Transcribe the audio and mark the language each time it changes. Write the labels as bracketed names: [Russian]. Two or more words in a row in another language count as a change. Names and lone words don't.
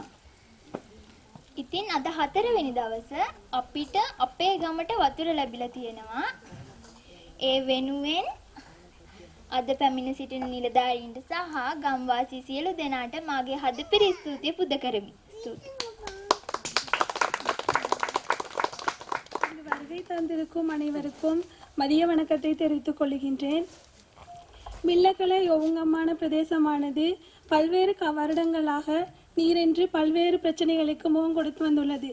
[Sinhala] ඉතින් අද 4 වෙනි දවස අපිට අපේ ගමට වතුර ලැබිලා තියෙනවා. ඒ වෙනුවෙන් අද පැමිණ සිටින නිලධාරීන්ට සහ ගම්වාසී සියලු දෙනාට මාගේ හදපිරි ස්තුතිය පුද කරමි. ස්තුතියි. [Tamil] வருகை தந்திருக்கும் அனைவருக்கும் மதிய வணக்கத்தை தெரிவித்துக் கொள்கின்றேன். மில்லக்கலை ஒழுங்கமான பிரதேசமானது பல்வேறு வருடங்களாக நீரின்றி பல்வேறு பிரச்சனைகளுக்கு முகம் கொடுத்து வந்துள்ளது.